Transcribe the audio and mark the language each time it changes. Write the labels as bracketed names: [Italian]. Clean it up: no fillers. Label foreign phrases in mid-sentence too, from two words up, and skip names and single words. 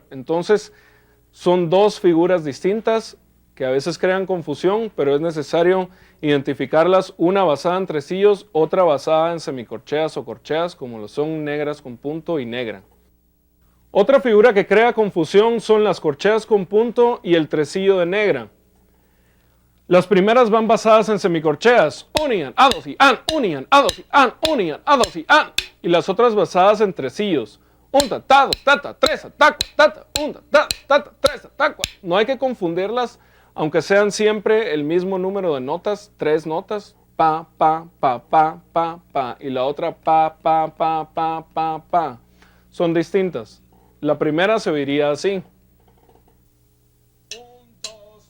[Spanish] Entonces, son dos figuras distintas que a veces crean confusión, pero es necesario identificarlas, una basada en tresillos, otra basada en semicorcheas o corcheas, como lo son negras con punto y negra. Otra figura que crea confusión son las corcheas con punto y el tresillo de negra. Las primeras van basadas en semicorcheas, unian, a dos y an, unian, a dos y an, unian, a dos y an, y las otras basadas en tresillos. 1 tata, 2 tata, 3 tata, 4 tata, 1 tata, 2 tata, 3 tata, 4. No hay que confundirlas, aunque sean siempre el mismo número de notas, tres notas, pa, pa, pa, pa, pa, pa, y la otra pa, pa, pa, pa, pa, pa. Son distintas. La primera se oiría así. 1, 2,